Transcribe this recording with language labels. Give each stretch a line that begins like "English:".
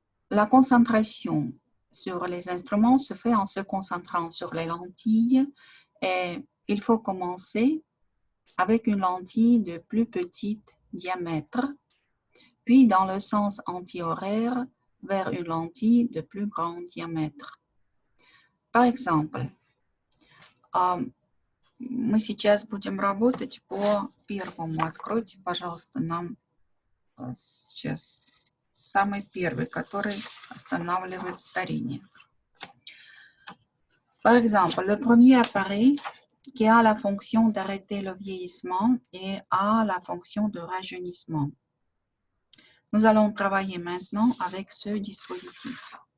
French: La concentration sur les instruments se fait en se concentrant sur les lentilles et il faut commencer avec une lentille de plus petit diamètre, puis dans le sens anti-horaire vers une lentille de plus grand diamètre. Par exemple,
Russian: мы сейчас будем работать по первому. Откройте, пожалуйста, нам сейчас самый первый, который останавливает старение.
French: Par exemple, le premier appareil qui a la fonction d'arrêter le vieillissement et a la fonction de rajeunissement. Nous allons travailler maintenant avec ce dispositif.